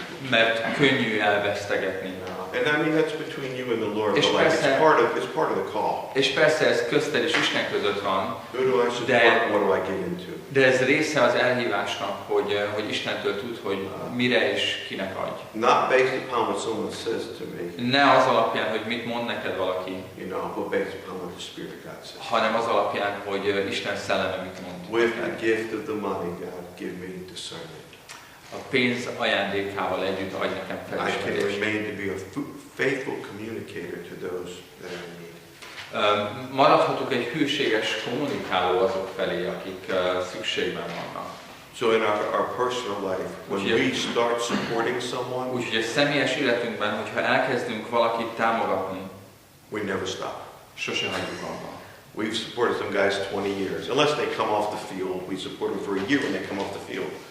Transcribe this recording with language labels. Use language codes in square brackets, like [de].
[hu] Mert könnyű elvesztegetni. [en] And I mean that's between you and the Lord. But like it's part of the call. [hu] És persze ez közted és Isten között van. [en] Who do I support? What do I get into? [hu] De ez része az elhívásnak, hogy Istentől tud, hogy mire és kinek adj. [en] Not based upon what someone says to me. [hu] Ne az alapján, hogy mit mond neked valaki. [en] You know, but based upon what the Spirit of God says. [hu] Hanem az alapján, hogy Isten szelleme mit mond. [en] With the gift of the money, God, give me discernment. [hu] A pénz ajándékával együtt adj nekem felismerést. [en] I can remain to be a faithful communicator to those that are in need. [hu] Maradhatok egy hűséges kommunikáló azok felé, akik szükségben vannak. [en] So in our personal life, when we start supporting someone, [hu] úgyhogy a személyes életünkben, hogyha elkezdünk valakit támogatni, [en] we never stop. [hu] Sose hagyjuk abba. [en] We've supported some guys 20 years. Unless they come off the field, we support them for a year when they come off the field.